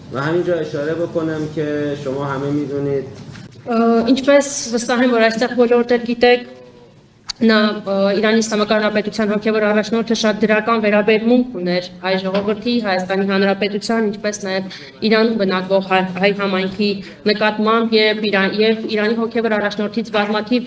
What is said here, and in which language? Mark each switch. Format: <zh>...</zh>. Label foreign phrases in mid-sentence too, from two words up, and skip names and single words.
<fa>و همینجا اشاره بکنم که شما همه میدونید</fa> <hy>Ինչպես վստահ եմ, որ այստեղ բոլորդ գիտեք, նա Իրանի Իսլամական Հանրապետության հոգևոր առաջնորդը շատ դրական վերաբերմունք ուներ հայ ժողովրդի, Հայաստանի Հանրապետության, ինչպես նաև Իրանում բնակվող հայ համայնքի նկատմամբ եւ Իրանի հոգևոր առաջնորդից բազմաթիվ</hy>